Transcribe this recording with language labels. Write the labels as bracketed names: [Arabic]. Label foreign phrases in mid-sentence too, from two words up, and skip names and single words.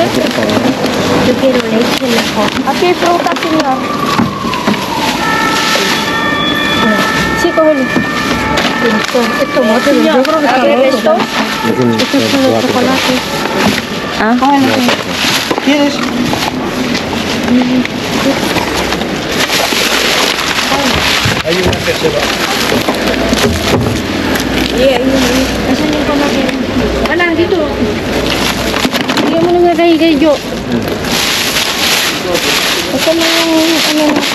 [Spanish] Yo quiero leche mejor. Aquí hay fruta, señor. Sí, cógelo. Esto no, señor. Yo creo que está esto. Esto es solo chocolate. Ah, ¿Quieres? [Filipino] Wala, dito. Bigyan mo na nga kay Jo. Ito na yung ano natin.